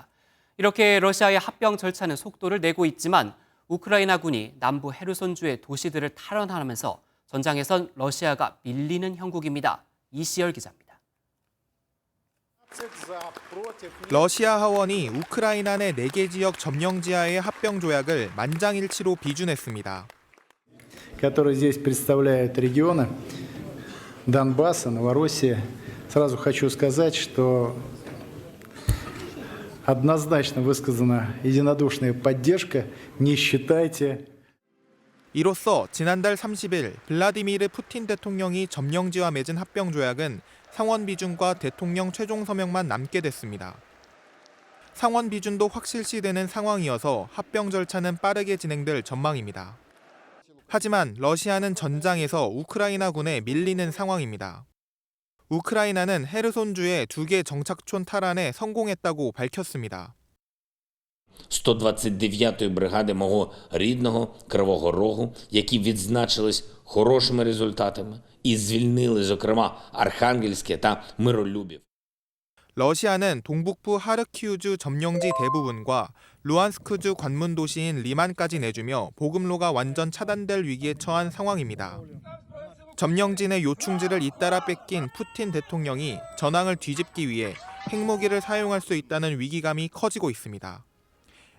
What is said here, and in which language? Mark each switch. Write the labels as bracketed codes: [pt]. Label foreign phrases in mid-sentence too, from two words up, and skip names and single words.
[ko] 이렇게 러시아의 합병 절차는 속도를 내고 있지만 우크라이나군이 남부 헤르손주의 도시들을 탈환하면서 전장에선 러시아가 밀리는 형국입니다. 이시열 기자입니다. 러시아 하원이 우크라이나 내 4개 지역 점령지하의 합병 조약을 만장일치로 비준했습니다. [ru] которые здесь представляют регионы Донбасса, Новороссия. Сразу хочу сказать, что однозначно высказана единодушная поддержка. Не считайте. [ko] 이로써 지난달 30일 블라디미르 푸틴 대통령이 점령지와 맺은 합병 조약은 상원 비준과 대통령 최종 서명만 남게 됐습니다. 상원 비준도 확실시되는 상황이어서 합병 절차는 빠르게 진행될 전망입니다. 하지만 러시아는 전장에서 우크라이나군에 밀리는 상황입니다. 우크라이나는 헤르손주의 2개 정착촌 탈환에 성공했다고 밝혔습니다. [uk] 129-ї бригади мого рідного Кривого Рогу, які відзначились хорошими результатами і звільнили, зокрема, Архангельське та Миролюбів. [ko] 러시아는 동북부 하르키우주 점령지 대부분과 루안스크주 관문 도시인 리만까지 내주며 보급로가 완전 차단될 위기에 처한 상황입니다. 점령지 내 요충지를 잇따라 뺏긴 푸틴 대통령이 전황을 뒤집기 위해 핵무기를 사용할 수 있다는 위기감이 커지고 있습니다.